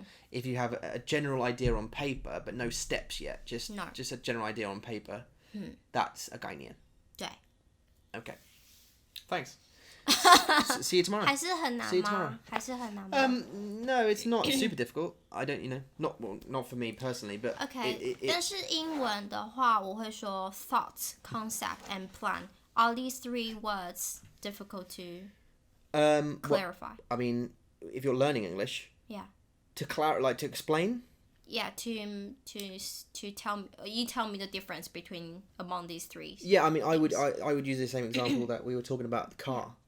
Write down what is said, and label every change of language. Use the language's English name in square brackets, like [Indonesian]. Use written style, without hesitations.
[English] If you have a general idea on paper but no steps yet, just a general idea on paper, that's a 概念. [Chinese] 对 [English] Okay. Thanks. See you tomorrow. [Chinese] 还是很难 [English] See you tomorrow. [Chinese] 吗还是很难吗 [English] No, it's not super difficult. I don't, not for me personally, but Okay, it [Chinese] 但是英文的话我会说 [English] thought, concept and plan. Are these 3 words difficult to clarify? I mean, if you're learning English, Yeah. to explain. Yeah, to tell me, you tell me the difference between among these 3. Yeah, I mean, I would use the same example that we were talking about the car.